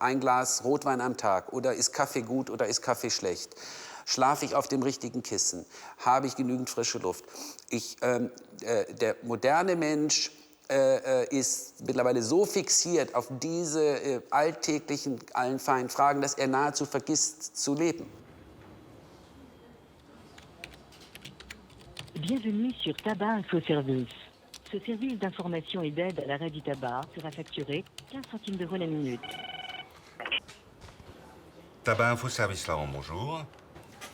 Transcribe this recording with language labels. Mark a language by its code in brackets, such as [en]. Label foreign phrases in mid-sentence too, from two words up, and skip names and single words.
[de] Ein Glas Rotwein am Tag oder ist Kaffee gut oder ist Kaffee schlecht. Schlafe ich auf dem richtigen Kissen? Habe ich genügend frische Luft? Der moderne Mensch ist mittlerweile so fixiert auf diese alltäglichen, allen feinen Fragen, dass er nahezu vergisst zu leben. [fr] Bienvenue sur Tabac Info Service. Ce service d'information et d'aide à l'arrêt du tabac sera facturé 15 centimes d'euros la minute. Tabac Info Service, Laurent, bonjour.